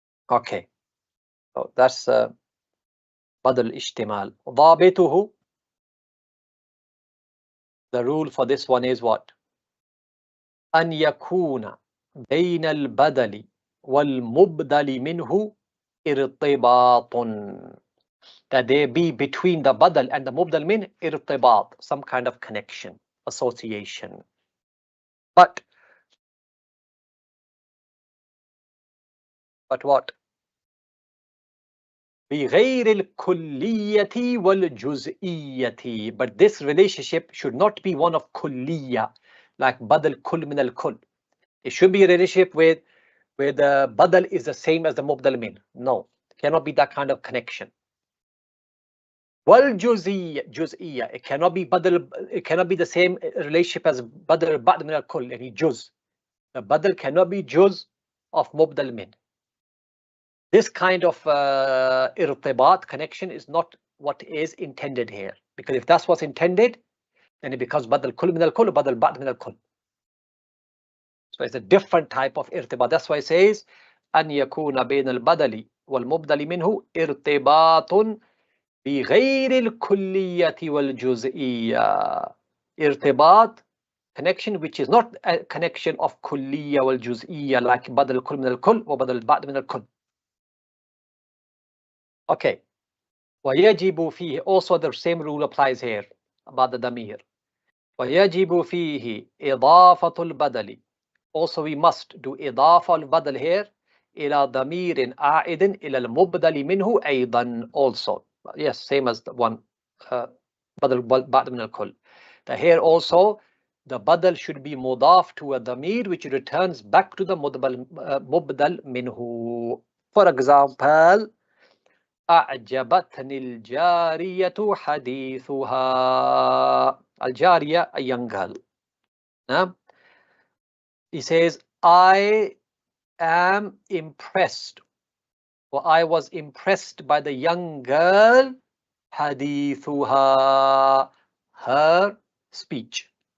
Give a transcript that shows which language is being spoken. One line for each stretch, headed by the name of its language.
English: Okay, so that's badal ishtimal. ضابطه, the rule for this one is what?
Arabic: أن يكون بين البدل والمبدل منه ارتباط.
English: That there be between the badal and the mubdal min irtibat, some kind of connection, association. But what?
Arabic: بغير الكلية والجزئية.
English: But this relationship should not be one of kulliya, like badal kull min al kull. It should be a relationship where the badal is the same as the mubdal min. No, it cannot be that kind of connection. Juz'iyya, it cannot be badal, it cannot be the same relationship as badal ba'd min al kull, yani juz. The badal cannot be juz of mubdal min. This kind of irtibat, connection, is not what is intended here. Because if that's what's intended, then it becomes badal kull min al kull, badal ba'd min al kull. So it's a different type of irtibat. That's why it says
Arabic: أن يكون بين البدل والمبدل منه ارتباط بغير الكلية والجزئية.
English: Irtibat, connection which is not a connection of kulliya wal juz'iyya, like badal kull min al kull or badal ba'd min al kull. Okay.
Arabic: ويجب فيه,
English: also the same rule applies here about the damir.
Arabic: ويجب فيه إضافة البدل.
English: Also we must do
Arabic: إضافة البدل here إلى ضمير عائد إلى المبدل منه أيضا also.
English: Yes, same as the one
Arabic: بدل بعد من الكل.
English: That here also the badal should be mudaf to a damir which returns back to the mubdal minhu. For example,
Arabic: أعجبتني الجارية حديثها.
English: الجارية, a young girl. He says, I am impressed, or I was impressed by the young girl, حديثها, her speech.